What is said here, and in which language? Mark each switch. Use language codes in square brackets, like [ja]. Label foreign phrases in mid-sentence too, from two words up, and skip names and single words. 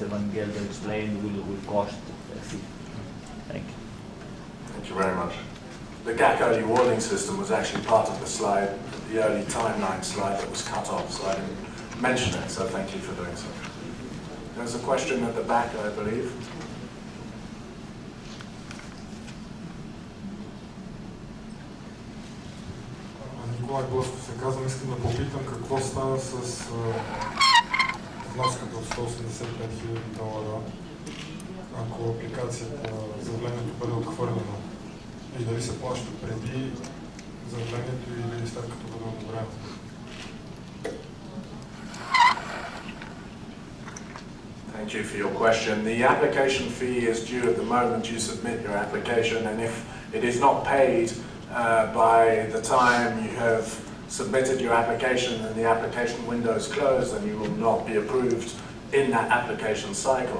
[en] Van Gelder explained will cost a fee. Thank you. Thank you very much. The GAC early warning system was actually part of the slide, the early timeline slide that was cut off, so I didn't mention it, so thank you for doing so. There's a question at the back, I believe. [bg] Николай Блъсков се казвам, искам да попитам какво става с вноската от $185,000, ако апликацията, заявлението бъде отхвърлено, и дали се плаща преди заявлението или след като бъде одобрено. [en] Thank you for your question. The application fee is due at the moment you submit your application, and if it is not paid by the time you have submitted your application and the application window is closed, then you will not be approved in that application cycle.